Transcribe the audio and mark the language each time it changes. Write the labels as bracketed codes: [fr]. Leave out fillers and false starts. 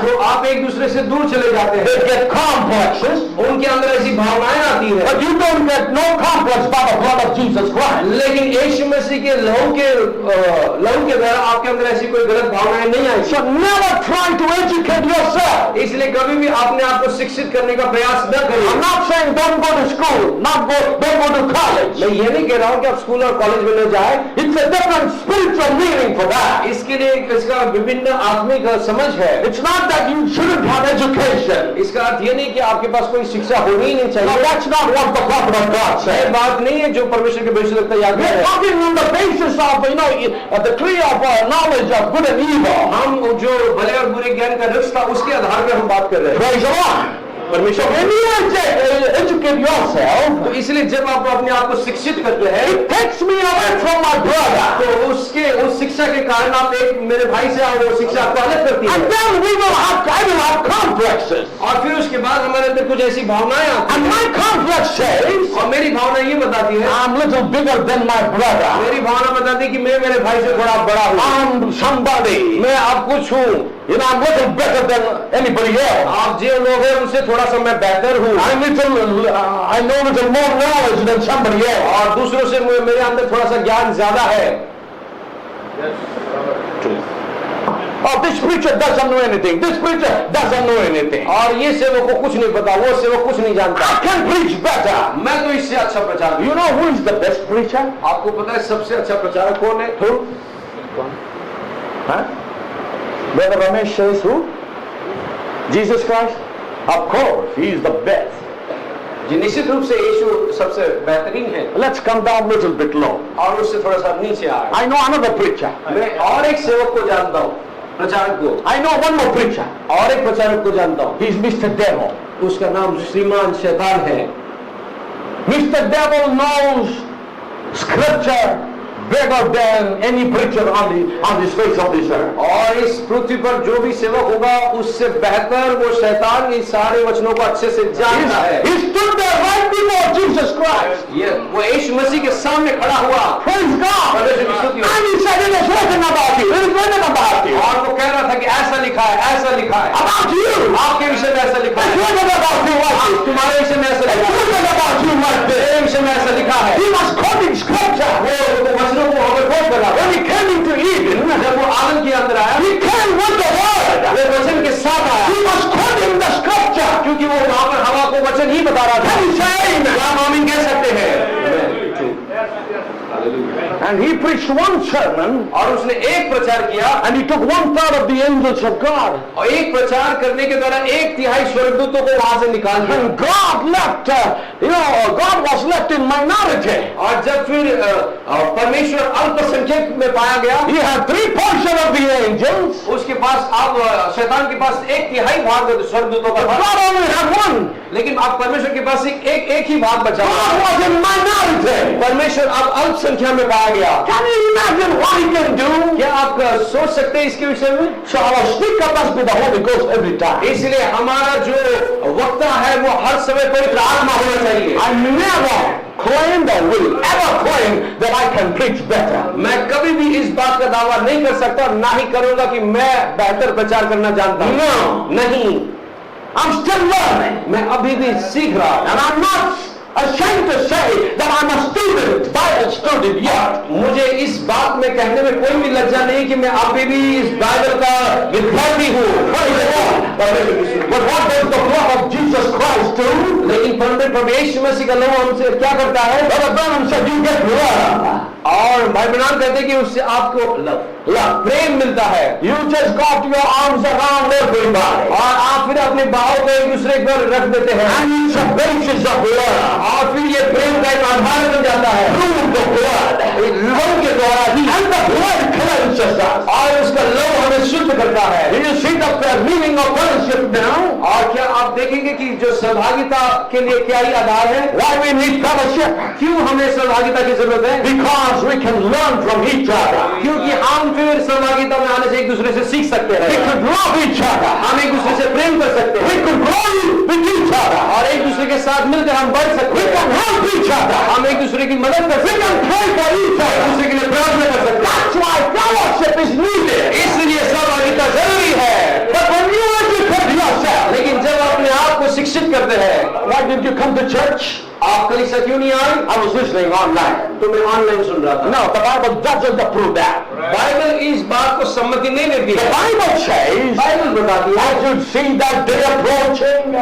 [hi] तो आप एक दूसरे से दूर चले जाते [en] they [hi] हैं। [en] get complexes, feelings, [hi] उनके अंदर ऐसी भावनाएं आती है, [en] but you don't get no complex by the blood of Jesus Christ. [hi] लेकिन यीशु मसीह के लहू के द्वारा आपके अंदर ऐसी कोई गलत भावनाएं नहीं आई। [en] So never try to educate yourself. [hi] इसलिए कभी भी अपने आप को शिक्षित करने का प्रयास न करिए। [en] I'm not saying don't go to school, don't go to college. [hi] मैं ये नहीं कह रहा हूँ कि आप स्कूल और कॉलेज में न जाए, [en] It's a different spiritual meaning for that. [hi] इसके लिए इसका विभिन्न आत्मिक समझ है। [en] It's not that you shouldn't have education. [hi] इसका अर्थ ये नहीं कि आपके पास कोई शिक्षा होनी ही नहीं [en] No, [hi] चाहिए। [en] that's not what the prophet of God [hi] ये [en] said. [hi] बात नहीं है जो परमेश्वर के भविष्यवक्ता याद [en] We're [hi] है। [en] talking on the basis of, the tree of knowledge of good and evil. [hi] हम जो भले और बुरे ज्ञान का वृक्ष था उसके आधार पर हम बात कर रहे हैं। [en] Praise the Lord. [hi] परमेश्वर [en] When you educate yourself, [hi] तो इसलिए जब आप अपने आप को शिक्षित करते हैं [en] it takes me away from my brother. [hi] तो उस शिक्षा के कारण आप एक मेरे भाई से वो शिक्षा आपको अलग करती है। [en] And then I will have complexes. [hi] और फिर उसके बाद हमारे अंदर कुछ ऐसी भावनाएं आती [en] And [hi] हैं [en] my complex says, [hi] और मेरी भावना ये बताती है, [en] I'm little bigger than my brother. [hi] मेरी भावना बताती है कि मैं मेरे भाई से थोड़ा बड़ा हूँ, [en] I'm somebody. [hi] मैं अब कुछ हूँ, [en] I'm little better than anybody else. [hi] आप जो लोग हैं उनसे थोड़ा सा मैं बेहतर हूँ, [en] I know little more knowledge than somebody else. [hi] और दूसरों से मेरे अंदर थोड़ा सा ज्ञान ज्यादा है। [en] Oh, this preacher doesn't know anything. This preacher doesn't know anything. [hi] और ये सेवक को कुछ नहीं पता, वो सेवक कुछ नहीं जानता, [en] I can preach better. [hi] मैं तो इससे अच्छा प्रचार। [en] You know who is the best preacher? [hi] आपको पता है सबसे अच्छा प्रचारक कौन है? [en] Who? Huh? Brother Ramesh says who? Jesus Christ? Of course, he is the best. [hi] जी निश्चित रूप से यीशु सबसे बेहतरीन है। [en] Let's come down a little bit low. [hi] और उससे थोड़ा सा नीचे आए। [en] I know another preacher. [hi] मैं और एक सेवक को जानता हूँ, प्रचारक को। [en] I know one more preacher. [hi] और एक प्रचारक को जानता हूँ, [en] He's Mr. Devil. [hi] उसका नाम श्रीमान शैतान है। [en] Mr. Devil knows scripture better than any preacher on this face of this earth. [hi] और इस पृथ्वी पर जो भी सेवक होगा उससे बेहतर वो शैतान इन सारे वचनों को अच्छे से जानता है। [en] He stood there right before Jesus Christ. [hi] ये वो यीशु मसीह के सामने खड़ा हुआ, [en] Praise God. [hi] परमेश्वर की स्तुति हो। [en] And he said, it is written about you. It is written about you. [hi] और वो कह रहा था कि ऐसा लिखा है, ऐसा लिखा है, [en] About you. [hi] आपके विषय में ऐसा लिखा [en] It's [hi] है, [en] written about you like this. [hi] तुम्हारे विषय में ऐसा [en] It's [hi] लिखा है, [en] written about you like this. [hi] तेरे विषय में ऐसा लिखा है। [en] He was quoting scripture. [hi] वो वचनों को हमें खोज कर रहा [en] When he came into Eden, [hi] जब वो आदम के अंदर आया, [en] he came with the word. [hi] वो वचन के साथ आया, [en] He was quoting the scripture. [hi] क्योंकि वो वहां पर हवा को वचन ही बता रहा था। [en] Can you say amen? [hi] क्या हम आमीन कह सकते हैं? [en] And he preached one sermon, [hi] और उसने एक प्रचार किया, [en] and he took 1/3 of the angels of God. [hi] और एक प्रचार करने के द्वारा 1/3 स्वर्गदूतों को वहां से निकाल दिया। [en] And God left, God was left in minority. [hi] और जब फिर परमेश्वर अल्पसंख्यक में पाया गया, [en] He had 3% of the angels. [hi] उसके पास अब शैतान के पास 1/3 भाग स्वर्गदूतों का था, [en] God only had one. [hi] लेकिन अब परमेश्वर के पास एक ही भाग बचा। [en] God was in minority. [hi] परमेश्वर अब अल्पसंख्या में पाया गया। [en] Can you imagine what he can do? [hi] क्या आप सोच सकते हैं इसके विषय में? [en] So our speaker must be the Holy Ghost every time. [hi] इसलिए हमारा जो वक्ता है वो हर समय पवित्र आत्मा होना चाहिए। [en] I never claimed or will ever claim that I can preach better. [hi] मैं कभी भी इस बात का दावा नहीं कर सकता, ना ही करूंगा कि मैं बेहतर प्रचार करना जानता हूं। [en] No. [hi] नहीं, [en] I'm still learning. [hi] मैं अभी भी सीख रहा हूं। [en] And I'm not ashamed to say that I'm a student, Bible student yet. [hi] मुझे इस बात में कहने में कोई भी लज्जा नहीं कि मैं अभी भी इस बाइबल का विद्यार्थी हूँ। [en] Praise the Lord. But what does the blood of Jesus Christ do? [hi] लेकिन परमेश्वर यीशु मसीह का लहू हमसे क्या करता है? [en] Brother Branham said you get love. [hi] और भाई ब्रैनम कहते हैं कि उससे आपको लव प्रेम मिलता है। [en] You just got your arms around everybody. [hi] और आप फिर अपने बाहों को एक दूसरे पर रख देते हैं, [en] And it's a basis of love. [hi] और फिर ये प्रेम का एक आधार बन जाता है। [en] Through the blood. [hi] लहू के द्वारा ही, [en] And the blood cleanses us. [hi] और उसका लहू हमें शुद्ध करता है। [en] Do you see the meaning of fellowship now? [hi] और क्या आप देखेंगे कि जो सहभागिता के लिए क्या ही आधार है? [en] Why we need fellowship? [hi] क्यों हमें सहभागिता की जरूरत है? [en] Because we can learn from each other. [hi] क्योंकि हम फिर सहभागिता में आने से एक दूसरे से सीख सकते [en] We [hi] हैं, [en] could love each other. [hi] हम एक दूसरे से प्रेम कर सकते [en] We [hi] हैं, [en] could grow with each other. [hi] और एक दूसरे के साथ मिलकर हम बढ़ सकते [en] We can [hi] हैं, [en] help each other. [hi] हम एक दूसरे की मदद कर [en] We [hi] सकते [en] can [hi] हैं, [en] pray for each [hi] एक [en] other. [hi] दूसरे के लिए प्रार्थना कर सकते हैं। [en] That's why fellowship is needed. [hi] इसलिए सहभागिता जरूरी है। [en] But when you educate yourself, [hi] लेकिन जब अपने आप को शिक्षित करते हैं, [en] didn't you come to church? [hi] आप कलीसिया क्यों नहीं आए? [en] I was listening online. [hi] तो मैं ऑनलाइन सुन रहा था। [en] No, the Bible doesn't approve that. [hi] Bible इस बात को सम्मति नहीं देती [en] The [hi] है। [en] Bible says, [hi] बाइबल बताती है, [en] as you see that day approaching,